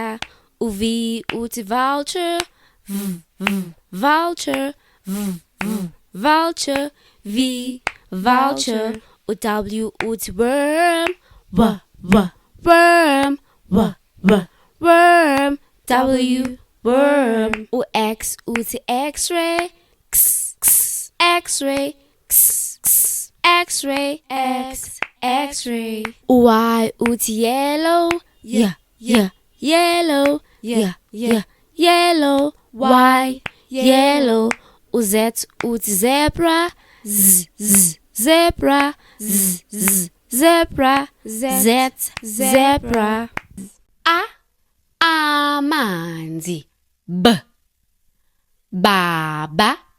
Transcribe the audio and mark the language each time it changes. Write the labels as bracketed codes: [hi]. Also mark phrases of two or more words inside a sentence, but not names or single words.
[en] U-V uthi vulture, vulture, vulture. V vulture. U-W uthi worm, worm, worm. W worm. U-X uthi x-ray, x-ray, x-ray, x-ray. U-Y uthi yellow, yellow, yellow. Y yellow. U-Z uthi zebra, zebra, zebra. [zu] Z zebra. Amanzi, baba.